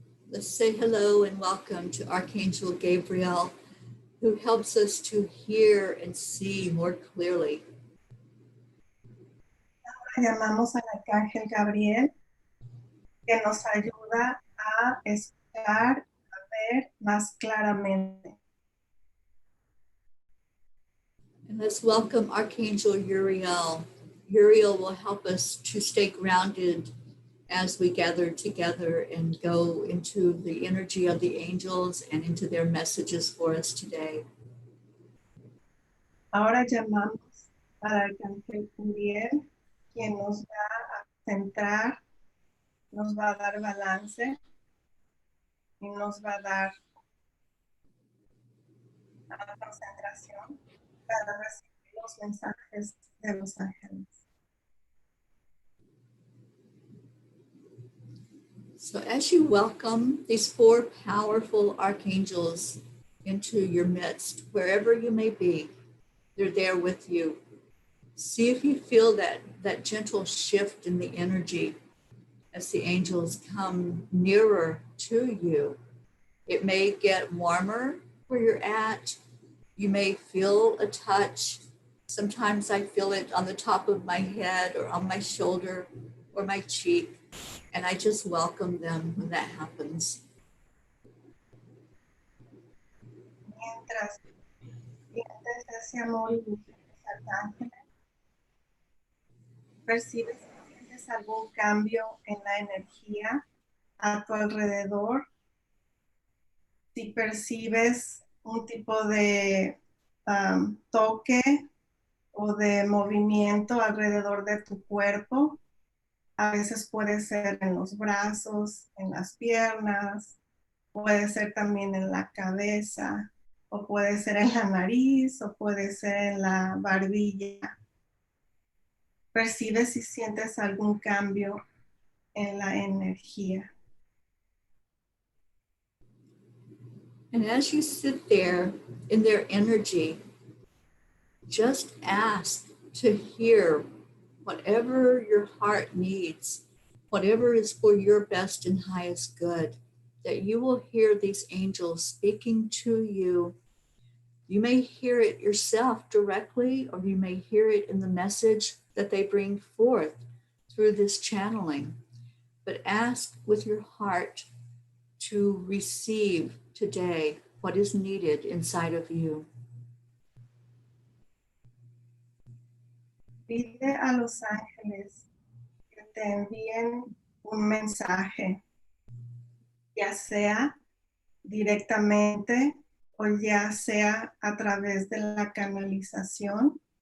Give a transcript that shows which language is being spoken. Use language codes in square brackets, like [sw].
[en] Let's say hello and welcome to Archangel Gabriel, who helps us to hear and see more clearly. [es] Ahora llamamos al arcángel Gabriel, que nos ayuda a escuchar, a ver más claramente. [en] And let's welcome Archangel Uriel. Uriel will help us to stay grounded as we gather together and go into the energy of the angels and into their messages for us today. [es] Ahora llamamos al arcángel Uriel, quien nos va a centrar, nos va a dar balance y nos va a dar concentración para recibir los mensajes de los ángeles. [en] So as you welcome these four powerful archangels into your midst, wherever you may be, they're there with you. See if you feel that gentle shift in the energy as the angels come nearer to you. It may get warmer where you're at. You may feel a touch. Sometimes I feel it on the top of my head or on my shoulder or my cheek. And I just welcome them when that happens. [es] Mientras sientes ese amor y luz de los arcángeles, percibes que sientes algún cambio en la energía a tu alrededor. Si percibes un tipo de toque o de movimiento alrededor de tu cuerpo. A veces puede ser en los brazos, en las piernas, puede ser también en la cabeza, o puede ser en la nariz, o puede ser en la barbilla. Percibe si sientes algún cambio en la energía. [en] And as you sit there in their energy, just ask to hear whatever your heart needs, whatever is for your best and highest good, that you will hear these angels speaking to you. You may hear it yourself directly, or you may hear it in the message that they bring forth through this channeling. But ask with your heart to receive today what is needed inside of you. [es] Pide a los ángeles que te envíen un mensaje, ya sea directamente o ya sea a través de la canalización.